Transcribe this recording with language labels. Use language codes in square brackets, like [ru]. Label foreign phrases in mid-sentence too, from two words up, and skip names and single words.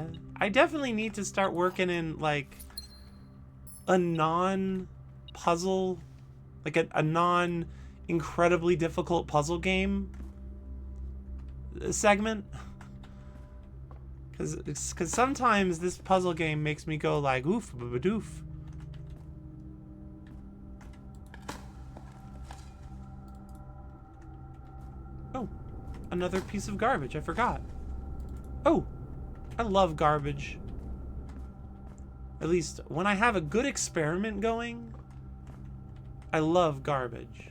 [en] I definitely need to start working in, like, a non-puzzle, like a non-incredibly difficult puzzle game segment. Because sometimes this puzzle game makes me go like, oof, ba-ba-doof. Oh, another piece of garbage, I forgot. Oh, I love garbage. At least when I have a good experiment going, I love garbage.